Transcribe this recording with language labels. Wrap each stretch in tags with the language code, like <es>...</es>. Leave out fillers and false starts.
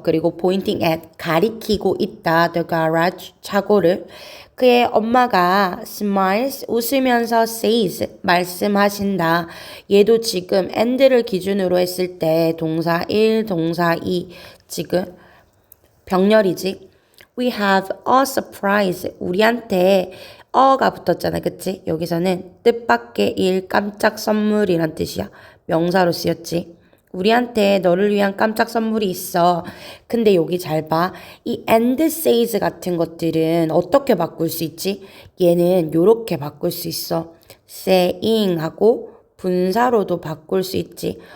<ko>그리고</ko> <en>pointing at</en> <ko>가리키고 있다</ko> <en>the garage</en> <ko>차고를. 그의 엄마가 smiles 웃으면서 says 말씀하신다. 얘도 지금 and를 기준으로 했을 때 동사 1 동사 2 지금 병렬이지.</ko> <en>We have a surprise</en> <ko>우리한테 어가 붙었잖아. 그치? 여기서는 뜻밖의 일 깜짝 선물이란 뜻이야. 명사로 쓰였지. 우리한테 너를 위한 깜짝 선물이 있어. 근데 여기 잘 봐. 이 and says 같은 것들은 어떻게 바꿀 수 있지? 얘는 요렇게 바꿀 수 있어. saying 하고 분사로도 바꿀 수 있지.</ko>